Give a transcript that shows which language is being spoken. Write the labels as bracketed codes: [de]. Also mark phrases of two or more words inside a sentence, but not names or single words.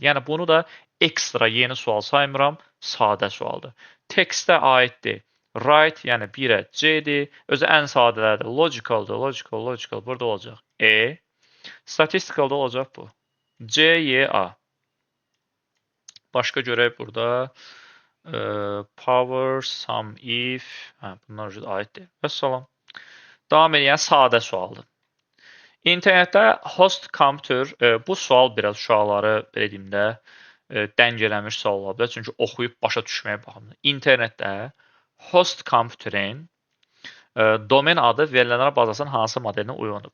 [az] Yəni bunu da ekstra yeni sual saymıram, sadə sualdır. Textə aiddir. Right, yəni 1-ə C-dir. Özü ən sadələrdir. Logicaldır. Logical burada olacaq. E. Statisticalda olacaq bu. C, Y, A. Başqa görək burada. [en] Power, sum, if, [az] bunlar aiddir. Vəssalam. Davam edən sadə sualdır. İnternetdə [en] host computer, [az] bu sual biraz uşaqları belə deyim də dəng eləmiş sual ola bilər. Çünki oxuyub başa düşməyə baxımdır. İnternetdə [en] host computerin [az] domen adı verilənlər bazasının hansı modelinə uyğundur?